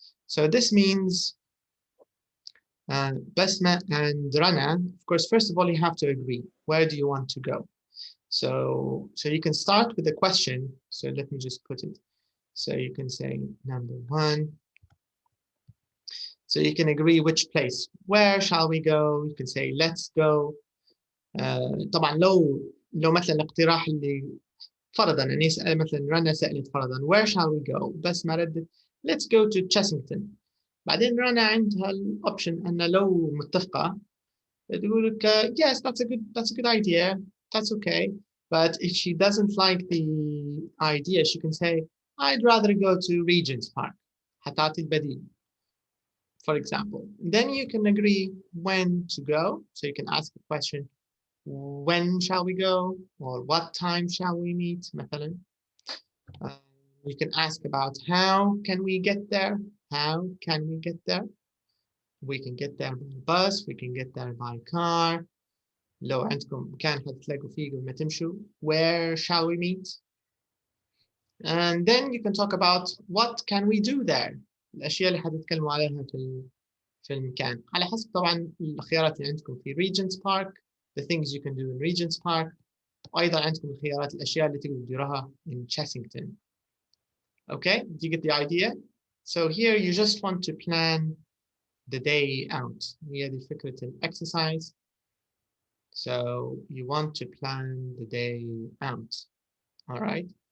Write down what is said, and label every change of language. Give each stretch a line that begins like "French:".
English: So this means Basma and Rana, of course, first of all, you have to agree. Where do you want to go? So you can start with a question. So let me just put it. So you can say number 1. So you can agree which place. Where shall we go? You can say let's go.
Arabic: طبعا لو مثلا الاقتراح اللي فرضا اني اسال مثلا رنا سالت فرضا
English: where shall we go؟
Arabic: بس ما ردت
English: let's go to Chessington.
Arabic: بعدين رنا عندها الاوبشن ان لو متفقه تقول لك
English: yes that's a good idea, that's okay. But if she doesn't like the idea, she can say I'd rather go to Regent's Park.
Arabic: هتعطي البديل.
English: for example. Then you can agree when to go. So you can ask a question, when shall we go? Or what time shall we meet?
Arabic: مثلا.
English: You can ask about how can we get there? How can we get there? We can get there by bus, we can get there by car.
Arabic: لو عندكم مكان حتلاقوا فيه قبل ما تمشوا,
English: where shall we meet? And then you can talk about what can we do there.
Arabic: الأشياء اللي حتتكلموا عليها في المكان. على حسب طبعا الخيارات اللي عندكم في Regent's Park,
English: the things you can do in Regent's Park.
Arabic: وأيضا عندكم الخيارات الأشياء اللي تقدروا تديروها
English: in Chessington. Okay, do you get the idea? So here you just want to plan the day out.
Arabic: هي دي فكرة exercise.
English: So you want to plan the day out. All right.